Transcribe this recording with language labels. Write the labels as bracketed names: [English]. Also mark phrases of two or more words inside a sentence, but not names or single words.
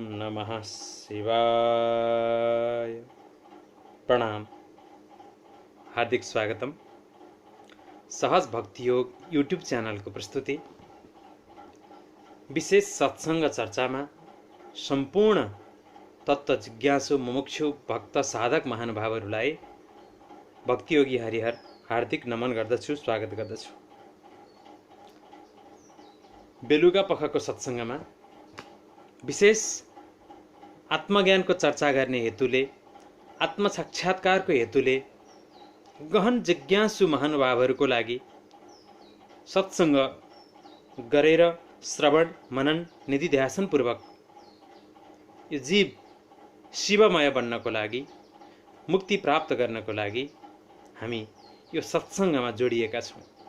[Sanskrit] नमः शिवाय। [Nepali] प्रणाम, हार्दिक स्वागतम। सहज भक्ति योग [English] YouTube channel [Nepali] को प्रस्तुति विशेष सत्संग चर्चामा सम्पूर्ण तत्व जिज्ञासु मुमुक्षु भक्त साधक महानुभावहरूलाई भक्तियोगी हरिहर हार्दिक नमन गर्दछु, स्वागत गर्दछु। बेलुका पखको सत्संगमा विशेष आत्मज्ञानको चर्चा गर्ने हेतुले, आत्मसाक्षात्कारको हेतुले गहन जिज्ञासु महानुभावहरूको लागि सत्संग गरेर श्रवण मनन निधिध्यासनपूर्वक यो जीव शिवमय बन्नको लागि, मुक्ति प्राप्त गर्नको लागि हामी यो सत्संगमा जोडिएका छौँ।